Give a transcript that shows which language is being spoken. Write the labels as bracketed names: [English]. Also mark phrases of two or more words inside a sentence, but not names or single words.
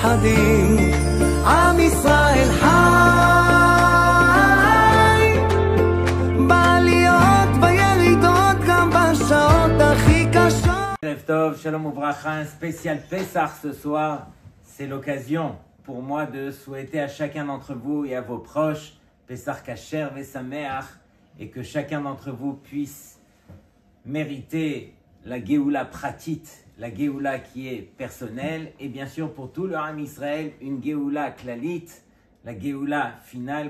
[Hebrew] גדולים, עם ישראל חי, בעליות בירידות, גם בשעות הכי קשות. ערב טוב, שלום וברכה, [French] un spécial Pessah ce soir. C'est l'occasion pour moi de souhaiter à chacun d'entre vous et à vos proches [Hebrew] פסח כשר ושמח, [French] et que chacun d'entre vous puisse mériter la [Hebrew] גאולה פרטית, [French] la Géoula qui est personnelle, et bien sûr pour tout le [Hebrew] עם ישראל, [French] une [Hebrew] גאולה כללית, [French] la Géoula finale.